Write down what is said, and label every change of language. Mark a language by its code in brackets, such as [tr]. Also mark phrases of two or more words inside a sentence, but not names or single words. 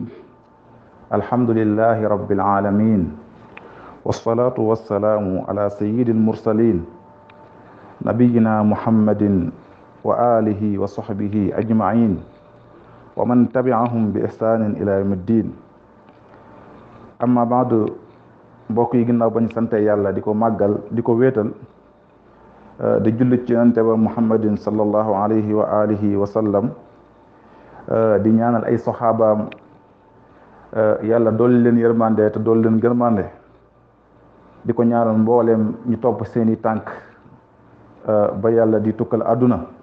[ar] الحمد لله رب العالمين، والصلاة والسلام على سيد المرسلين نبينا محمد وآله وصحبه أجمعين ومن تبعهم بإحسان إلى يوم الدين. أما بعد، [wo] mbokk yi ginnaaw bañ sante yàlla di ko màggal di ko wéetal di jullit ci yonente ba muhammadin [ar] صلى الله عليه وآله وسلم, [wo] di ñaanal ay soxaabaam yàlla dolli leen yërmande te dolli leen gërmande, di ko ñaanal mbooleem ñu topp seeni tànk ba yàlla di tukkal àdduna.